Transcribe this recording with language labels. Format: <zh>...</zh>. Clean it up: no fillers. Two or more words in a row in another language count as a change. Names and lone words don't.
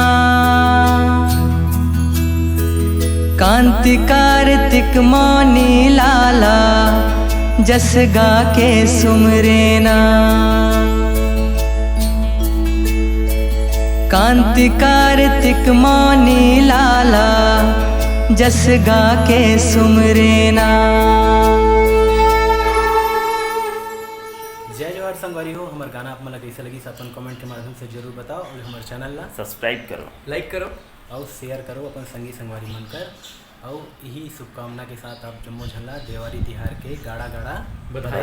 <hne>कांति कार्तिक मौनी लाला जस गा के सुमरेना। कांति कार्तिक मौनी लाला जस गा के सुमरेना। जय जोहार संगवारी हो। हमार गाना आप मन कैसे लगी अपन कमेंट के माध्यम से जरूर बताओ और हमारे चैनल ला सब्सक्राइब करो, लाइक करो और शेयर करो अपन संगी संगवारी मन कर। और यही शुभकामना के साथ आप जम्मो झल्ला देवारी तिहार के गाड़ा गाड़ा</hne>